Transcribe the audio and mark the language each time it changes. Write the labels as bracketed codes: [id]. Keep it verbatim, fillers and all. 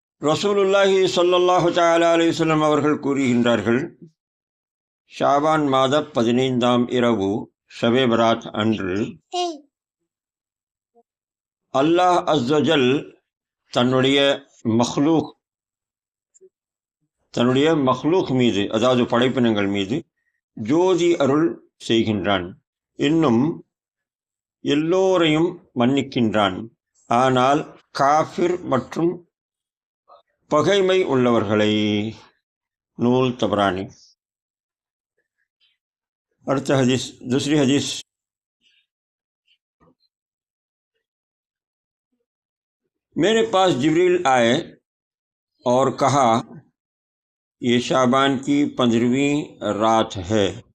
[ur] رسول اللہ صلی اللہ تعالی علیہ وسلم [ta] அவர்கள் கூறுகின்றார்கள், ஷாபான் மாத பதினைந்தாம் இரவு ஷபே பராத் அன்று அல்லாஹ் அஸ்ஸ ஜல் தன்னுடைய மக்லூக் தன்னுடைய மக்லூக் மீது, அதாவது படைப்பினங்கள் மீது ஜோதி அருள் செய்கின்றான். இன்னும் எல்லோரையும் மன்னிக்கின்றான். ஆனால் காஃபிர் மற்றும் பகைமை உள்ளவர்களை। நூல் தபரானி۔ அடுத்த ஹதீஸ், [ur] دوسری حدیث۔ میرے پاس جبریل آئے اور کہا یہ شعبان کی پندرہویں رات ہے۔